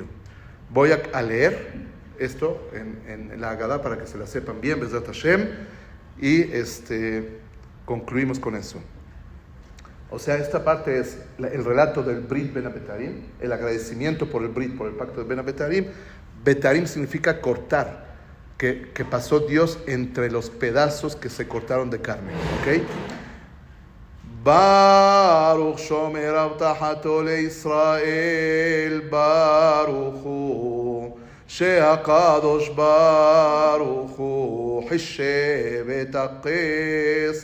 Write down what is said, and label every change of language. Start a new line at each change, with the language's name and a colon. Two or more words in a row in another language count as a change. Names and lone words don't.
Spanish: Voy a leer esto en la Haggadá para que se la sepan bien,
Hebrew: בעזרת השם,
Spanish: y concluimos con eso. O sea, esta parte es el relato del Brit Ben Abetarim, el agradecimiento por el Brit, por el pacto de Ben Abetarim. Betarim significa cortar, que pasó Dios entre los pedazos que se cortaron de carne.
Hebrew: ¿Ok? ברוך שומר הבטחתו לישראל, ברוך הוא שהקדוש ברוך הוא חישב את הכס